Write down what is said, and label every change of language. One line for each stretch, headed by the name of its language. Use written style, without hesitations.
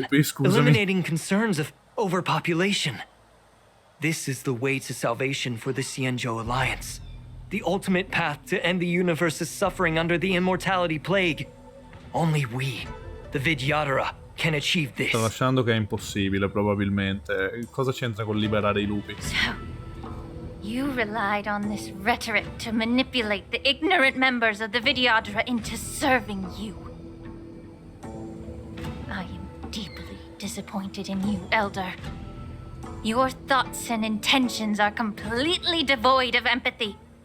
Italian: lupi, scusami.
English: eliminating concerns of overpopulation. This is the way to salvation for the Xianzhou Alliance. The ultimate path to end the universe's suffering under the immortality plague. Only we, the Vidyadhara, can achieve this.
Italian: Tralasciando che è impossibile, probabilmente. Cosa c'entra con liberare i lupi?
English: You relied on this rhetoric to manipulate the ignorant members of the Vidyadhara into serving you. I am deeply disappointed in you, Elder. Your thoughts and intentions are completely devoid of empathy.